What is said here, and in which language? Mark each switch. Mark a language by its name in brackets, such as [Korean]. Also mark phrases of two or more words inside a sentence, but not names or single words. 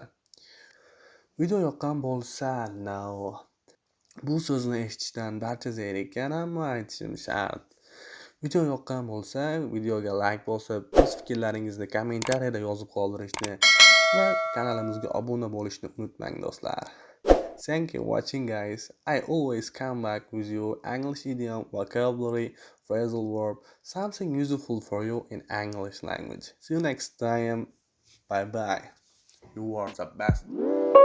[Uzbek] Video yoqqan bo'lsa, bu so'zni eshitishdan barcha zerikkan, ammo aytishim shart. Video yoqqan bo'lsa, videoga like bosib, o'z fikrlaringizni kommentariyada yozib qoldirishni va kanalimizga obuna bo'lishni unutmang do'stlar. [English] Thank you for watching, guys. I always come back with you English idiom, vocabulary, phrasal verb, something useful for you in English language. See you next time. Bye bye. You are the best.